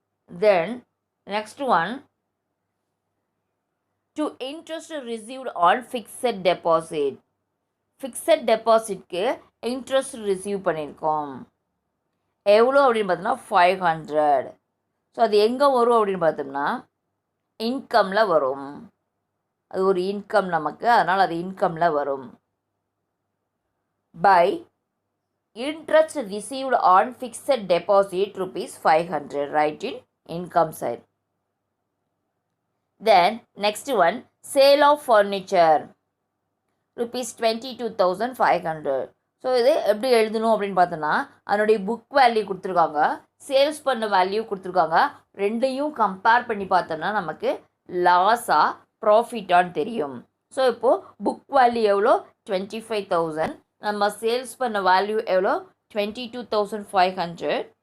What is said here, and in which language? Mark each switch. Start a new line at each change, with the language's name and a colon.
Tamil: Then next one, to interest received on fixed deposit. Fixed டெபாசிட்க்கு interest receive பண்ணியிருக்கோம். எவ்வளோ அப்படின்னு பார்த்தோம்னா 500. ஸோ அது எங்கே வரும் அப்படின்னு பார்த்தோம்னா இன்கமில் வரும். அது ஒரு இன்கம் நமக்கு, அதனால் அது இன்கமில் வரும்.
English: By interest received on fixed deposit rupees 500, write in income side. Then next one, sale of furniture rupees 22,500.
Tamil: So இது எப்படி எழுதணும் அப்படின்னு பார்த்தோன்னா அதனுடைய புக் வேல்யூ கொடுத்துருக்காங்க, சேல்ஸ் பண்ண வேல்யூ கொடுத்துருக்காங்க. ரெண்டையும் கம்பேர் பண்ணி பார்த்தோம்னா நமக்கு லாஸா ப்ராஃபிட்டான்னு தெரியும். ஸோ இப்போது புக் வேல்யூ எவ்வளோ 25,000, நம்ம சேல்ஸ் பண்ண வேல்யூ எவ்வளோ 22,500.